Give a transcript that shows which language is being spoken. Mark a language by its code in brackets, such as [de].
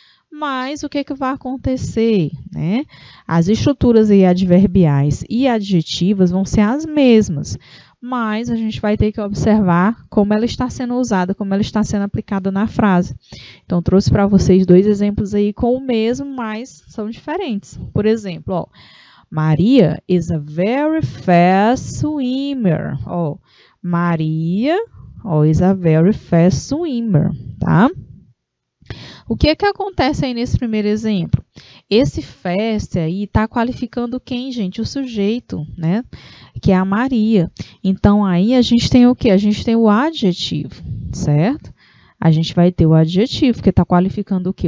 [pt] Mas o que vai acontecer, né? As estruturas aí adverbiais e adjetivas vão ser as mesmas, mas a gente vai ter que observar como ela está sendo usada, como ela está sendo aplicada na frase. Então, trouxe para vocês 2 exemplos aí com o mesmo, mas são diferentes. Por exemplo, [en] ó, Maria is a very fast swimmer. Ó, Maria is a very fast swimmer, tá? [pt] O que acontece aí nesse primeiro exemplo? Esse fast aí está qualificando quem, gente? O sujeito, né? Que é a Maria. Então, aí a gente tem o quê? A gente tem o adjetivo, certo? A gente vai ter o adjetivo, que está qualificando o quê?